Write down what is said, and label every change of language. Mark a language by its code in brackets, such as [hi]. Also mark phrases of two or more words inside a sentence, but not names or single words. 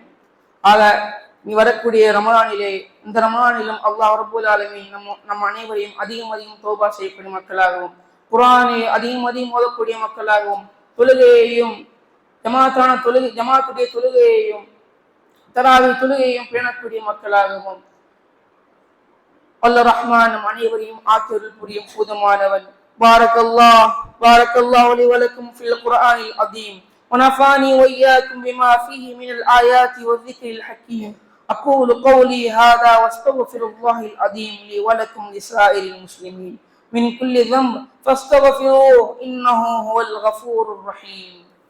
[ta] ஆக நீ வரக்கூடிய ரமலானிலே, இந்த ரமலானிலும் அல்லாஹ் [ar] رب العالمين [ta] நம் அனைவரையும் அதிகம் தௌபா செய்யக்கூடிய மக்களாகவும், குர்ஆனை அதிகம் ஓதக்கூடிய மக்களாகவும், தொழுகையையும் ஜமாத்துடைய தொழுகையையும் தராவி தொழுகையையும் பேணக்கூடிய மக்களாகவும் அல்லாஹ் ரஹ்மான் நம் அனைவரையும் ஆற்றல் புரியும் போதுமானவன். [ar] بارك الله لي ولكم في القرآن العظيم ونفعني وإياكم بما فيه من الآيات والذكر الحكيم. أقول قولي هذا واستغفر الله العظيم لي ولكم لسائر المسلمين من كل ذنب فاستغفروه إنه هو الغفور الرحيم.